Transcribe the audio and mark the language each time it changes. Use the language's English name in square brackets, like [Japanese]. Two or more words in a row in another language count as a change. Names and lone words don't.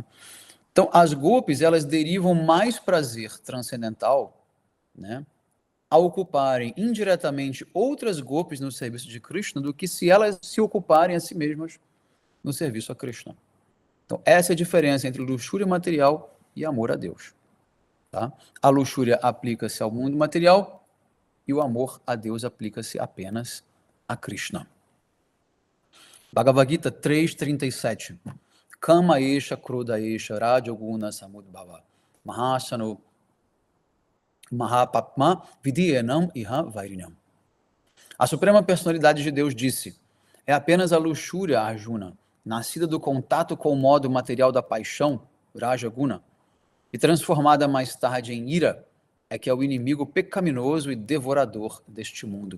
[Portuguese] Então, as gopis, elas derivam mais prazer transcendental, né, a ocuparem indiretamente outras gopis no serviço de Krishna do que se elas se ocuparem a si mesmas no serviço a Krishna. Então, essa é a diferença entre luxúria material e amor a Deus. Tá? A luxúria aplica-se ao mundo material e o amor a Deus aplica-se apenas a Krishna. Bhagavad Gita 3.37. [Sanskrit] Kama esha krodha esha rajoguna samudbhava mahasano mahapapma vidyenam iha vairinam. [Portuguese] A Suprema Personalidade de Deus disse: é apenas a luxúria, Arjuna, nascida do contato com o modo material da paixão, Rajaguna, e transformada mais tarde em ira, é que é o inimigo pecaminoso e devorador deste mundo.